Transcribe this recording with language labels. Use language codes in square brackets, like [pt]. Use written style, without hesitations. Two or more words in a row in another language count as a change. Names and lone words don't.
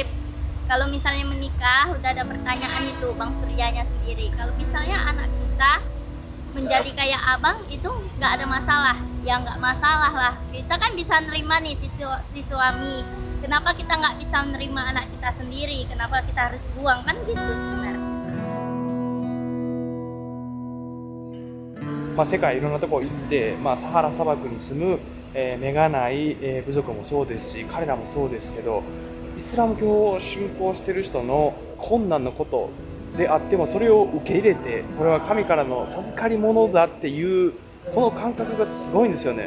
[id] Kalau misalnya menikah udah ada pertanyaan itu Bang Suryanya sendiri. Kalau misalnya anak kita menjadi kayak abang itu nggak ada masalah, ya nggak masalah lah. Kita kan bisa nerima nih si suami. Kenapa kita nggak bisa menerima anak kita sendiri? Kenapa kita harus buang, kan gitu sebenarnya. [ja] 世界いろんなとこ行って、サハラ砂漠に住む、目がない、部族もそうですし、彼らもそうですけど、イスラム教を信仰している人の困難のことであってもそれを受け入れて、これは神からの授かり物だっていうこの感覚がすごいんですよね。